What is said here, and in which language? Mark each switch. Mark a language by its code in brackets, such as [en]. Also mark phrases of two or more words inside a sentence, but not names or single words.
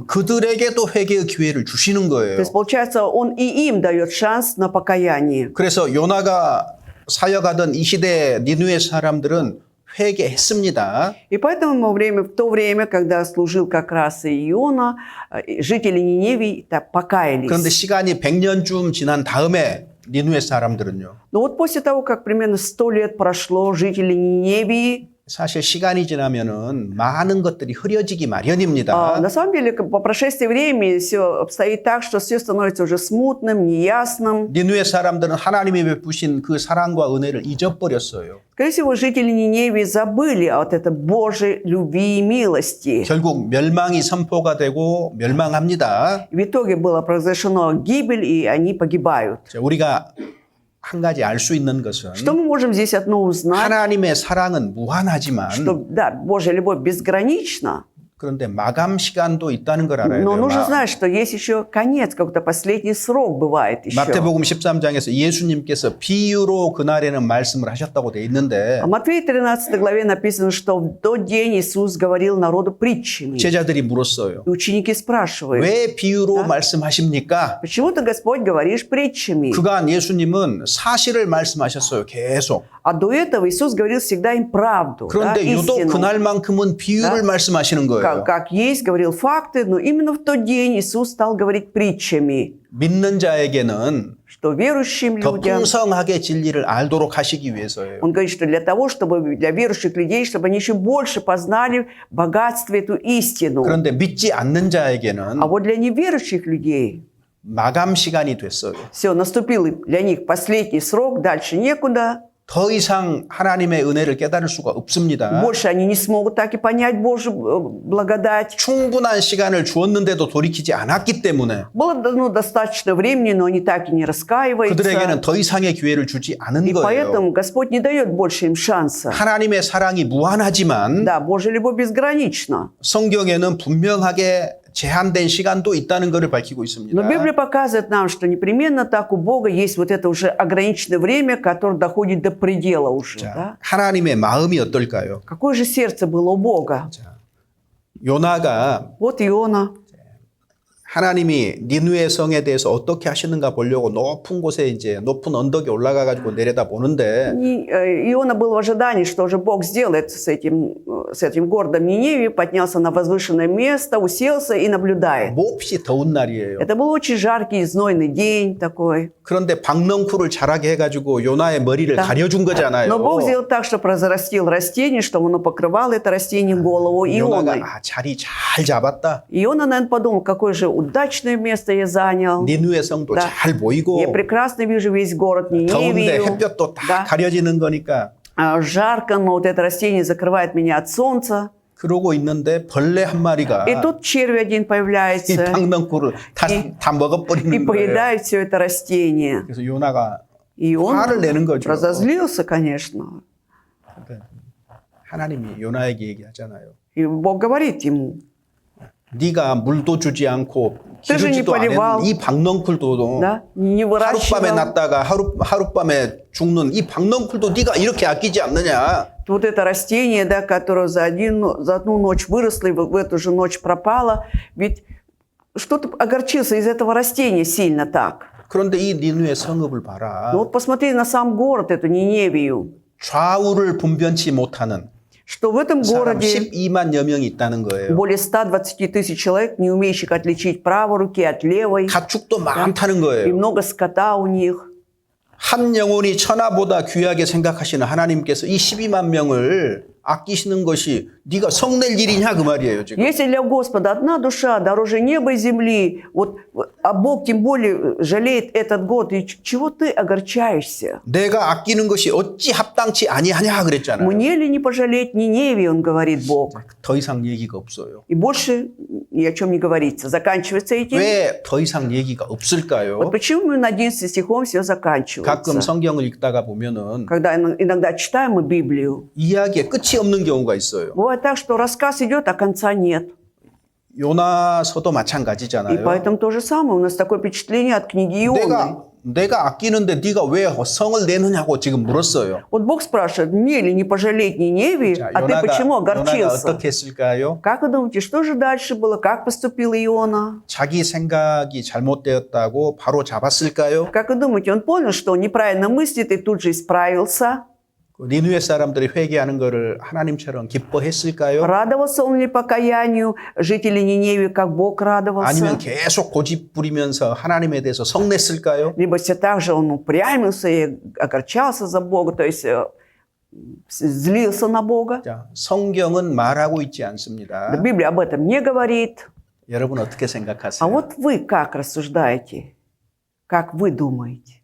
[ko] 그들에게도 회개의 기회를 주시는 [ru] То [ko] 거예요. [ru] есть, получается, Он и им дает шанс на покаяние. [ko] 그래서 요나가 사역하던 이 시대 니느웨 사람들은 회개했습니다. [ru] И поэтому в то время, когда служил как раз и Иона, жители Ниневии покаялись. [ko] 그런데 시간이 100년쯤 지난 다음에 니느웨 사람들은요. [ru] Но вот после того, как примерно 100 лет прошло, жители Ниневии, [ko] 사실 시간이 지나면은 많은 것들이 흐려지기 마련입니다. [ru] на самом деле, по прошествии времени все обстоит так, что все становится уже смутным, неясным. [ko] 니느웨 사람들은 하나님이 베푸신 그 사랑과 은혜를 잊어버렸어요. [ru] Скорее всего, жители Ниневии забыли от этой Божьей любви и милости. [ko] 결국 멸망이 선포가 되고 멸망합니다. [ru] В итоге была произошена гибель, и они погибают. [ko] 자, 우리가 한 가지 알 수 있는 것은 [ru] Что мы можем здесь одно узнать? [ko] 하나님의 사랑은 무한하지만 [ru] Что, да, Божья любовь безгранична, [ko] 그런데 마감 시간도 있다는 걸 알아야 [ru] но [ko] 돼요. [ru] нужно знать, что есть еще конец, какой-то последний срок бывает еще. [ko] 마태복음 13장에서 예수님께서 비유로 그날에는 말씀을 하셨다고 돼 있는데 [ru] В Матфея 13 главе написано, что в тот день Иисус говорил народу притчами. [ko] 제자들이 물었어요. [ru] И ученики спрашивают, [ko] 왜 비유로 말씀하십니까? [ru] почему ты, Господь, говоришь притчами? [ko] 그간 예수님은 사실을 말씀하셨어요. 계속. [ru] А до этого Иисус говорил всегда им правду, да, [ko] 그런데 유독 [ru] истину. [ko] 그날만큼은 비유를 말씀하시는 거예요. [ru] Как есть, говорил факты, но именно в тот день Иисус стал говорить притчами, [ko] 믿는 자에게는 [ru] что верующим [ko] 더 [ru] людям, [ko] 풍성하게 진리를 알도록 하시기 위해서예요. [ru] он говорит, что для того, чтобы для верующих людей, чтобы они еще больше познали богатство эту истину. [ko] 그런데 믿지 않는 자에게는 [ru] А вот для неверующих людей [ko] 마감 시간이 됐어요. [ru] все, наступил для них последний срок, дальше некуда. [ko] 더 이상 하나님의 은혜를 깨달을 수가 없습니다. [ru] Больше они не смогут так и понять Божью благодать. [ko] 충분한 시간을 주었는데도 돌이키지 않았기 때문에 [ru] Было дано достаточно времени, но они так и не раскаиваются. [ko] 그들에게는 더 이상의 기회를 주지 않은 [ru] И [ko] 거예요. [ru] поэтому Господь не дает больше им шанса. [ko] 하나님의 사랑이 무한하지만 [ru] Да, Божья любовь безгранична. [ko] 성경에는 분명하게 제한된 시간도 있다는 것을 밝히고 있습니다. [ru] Но Библия показывает нам, что непременно так у Бога есть вот это уже ограниченное время, которое доходит до предела уже. [ko] 자, [ru] Да? [ko] 하나님의 마음이 어떨까요? [ru] Какое же сердце было у Бога? [ko] 요나가 [ru] Вот Иона. [ko] 하나님이 니느웨 성에 대해서 어떻게 하시는가 보려고 높은 곳에 이제 높은 언덕에 올라가 가지고 내려다 보는데 [ru] Иона был в ожидании, что уже Бог сделает с этим городом Ниневии, поднялся на возвышенное место, уселся и наблюдает. [ko] 몹시 더운 날이에요. [ru] Это был очень жаркий, знойный день такой. [ko] 그런데 박넝쿨을 자라게 해가지고 요나의 머리를 가려준 거잖아요. [ru] Но Бог сделал так, что разрастил растение, чтобы оно покрывало это растение голову Ионы. [ko] 요나가 자리 잘 잡았다. [ru] Иона, наверное, подумал, какое же удачное место я занял. [ko] 니느웨 성도 [ru] Да. [ko] 잘 보이고 [ru] Я прекрасно вижу весь город [ko] 더운데 [ru] Ниневию. [ko] 햇볕도 다 [ru] Да. [ko] 가려지는 거니까 [ru] Жарко, но вот это растение закрывает меня от солнца. [ko] 그러고 있는데 벌레 한 마리가 [ru] И тут червь один [ko] 이 [ru] появляется [ko] 박넝쿨을 다 [ru] и [ko] 먹어버리는 거예요. [ru] поедает все это растение. [ko] 그래서 요나가 [ru] И он [ko] 화를 내는 거죠. [ru] разозлился, конечно. [ko] 하나님이 요나에게 얘기하잖아요. [ru] И Бог говорит ему, [ko] 네가 물도 주지 않고 기르지도 않은 이 박넝쿨도 [ru] да, не [ko] 하룻밤에 [ru] выращивал. [ko] 났다가 하룻밤에 죽는 이 박넝쿨도 네가 이렇게 아끼지 않느냐. [ru] Вот это растение, да, которое за одну ночь выросло и в эту же ночь пропало, ведь что-то огорчился из этого растения сильно так. [ko] 그런데 이 니느웨 성읍을 봐라. [ru] Но вот посмотри на сам город, эту Ниневию, [ko] 좌우를 분변치 못하는 [ru] что в этом [ko] 사람 [ru] городе [ko] 12만여 명이 있다는 거예요. [ru] более 120 тысяч человек, не умеющих отличить правой руки от левой, [ko] 가축도 많다는 [ru] и [ko] 거예요. [ru] много скота у них. [ko] 한 영혼이 천하보다 귀하게 생각하시는 하나님께서 이 12만 명을 아끼시는 것이 네가 성낼 일이냐 그 말이에요 지금. [ru] Если для Господа одна душа дороже неба и земли, вот, а Бог тем более жалеет этот год, и чего ты огорчаешься? [ko] 내가 아끼는 것이 어찌 합당치 아니하냐 그랬잖아요. [ru] Мне ли не пожалеть Ниневии, он говорит Бог. [ko] 더 이상 얘기가 없어요. [ru] И больше ни о чем не говорится. Заканчивается этим. [ko] 왜 더 이상 얘기가 없을까요? [ru] Вот почему на 11 стихом все [ko] 가끔 [ru] заканчивается. [ko] 성경을 읽다가 보면은 [ru] Когда иногда читаем мы Библию, [ko] 이야기에 끝이 없는 경우가 있어요. [ru] бывает так, что рассказ идет, а конца нет. [ko] 요나서도 [ru] И [ko] 마찬가지잖아요. [ru] поэтому то же самое. У нас такое впечатление от книги Ионы. [ko] 내가 내가 아끼는데 네가 왜 성을 내느냐고 지금 물었어요. [ru] Вот Бог спрашивает, мне ли не пожалеть Ниневии, [ko] 자, [ru] а ты почему [ko] 요나가 [ru] огорчился? [ko] 어떻게 했을까요? [ru] Как вы думаете, что же дальше было? Как поступил Иона? [ko] 자기 생각이 잘못되었다고 바로 잡았을까요? [ru] Как вы думаете, он понял, что он неправильно мыслит и тут же исправился? [ko] 니느웨 사람들이 회개하는 것을 하나님처럼 기뻐했을까요? [ru] Радовался он ли покаянию жителей Ниневии, как Бог радовался? [ko] 아니면 계속 고집 부리면서 하나님에 대해서 성냈을까요? [ru] Либо все так же он упрямился и огорчался за Бога, то есть злился на Бога. [ko] 자, 성경은 말하고 있지 않습니다. [ru] Да, Библия об этом не говорит. [ko] 여러분 어떻게 [ru] А [ko] 생각하세요? [ru] вот вы как рассуждаете? Как вы думаете?